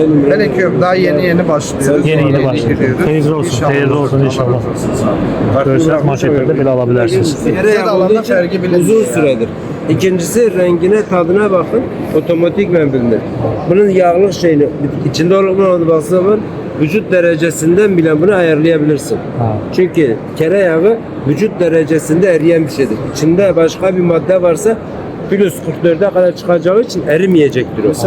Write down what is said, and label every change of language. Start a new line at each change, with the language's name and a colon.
Turkish: Hele ki daha yeni başlıyoruz.
Azerbaijani: Yeni başladı. Xeyirli olsun. Xeyirli olsun inşallah. Görsəz marketlərdə belə ala bilərsiniz.
Turkish: Tereyağı uzun süredir. İkincisi rengine, tadına bakın. Otomatikmen bilinir. Bunun yağlık şeyini, içinde olmadığı zaman vücut derecesinden bile bunu ayarlayabilirsin. Çünkü tereyağı vücut derecesinde eriyen bir şeydir. İçinde başka bir madde varsa plus 44'e kadar çıkacağı için erimeyecektir o.